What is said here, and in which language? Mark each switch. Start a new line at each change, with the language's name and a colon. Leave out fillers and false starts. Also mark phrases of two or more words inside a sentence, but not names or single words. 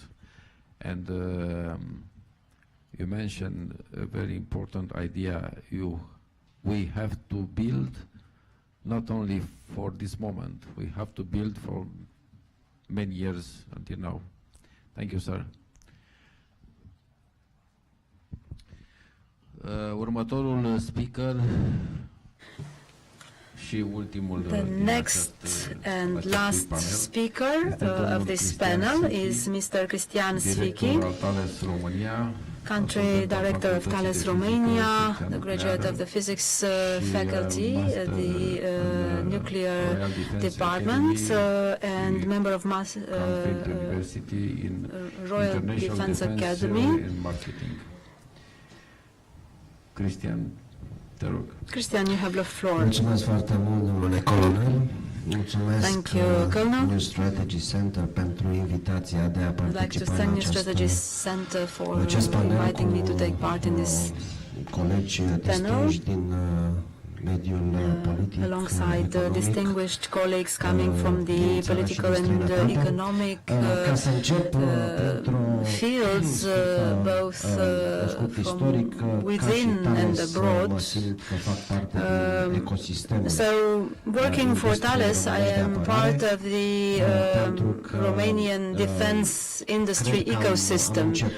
English: And you mentioned a very important idea. We have to build not only for this moment, we have to build for many years until now. Thank you, sir.
Romanian: Următorul speaker și ultimul.
English: The next and last speaker of this panel is Mr. Cristian Sibylline, country director of Thales Romania, the graduate of the physics faculty, the nuclear department, and member of Royal Defense Academy.
Romanian: Cristian, te rog. Cristian,
English: you have the floor.
Romanian: Mulțumesc foarte mult, domnule colonel. Mulțumesc
English: Thank you, Colonel.
Romanian: New Strategy Center pentru invitația de a
English: I'd like to
Romanian: participa
English: thank
Romanian: în
English: New Strategy Center for inviting me to take part in this
Romanian: colegi
English: panel.
Romanian: distinși din mediul politic,
English: alongside distinguished colleagues coming from the political and economic fields, both from within and abroad. So, working for Thales, I am part of the Romanian defense industry ecosystem.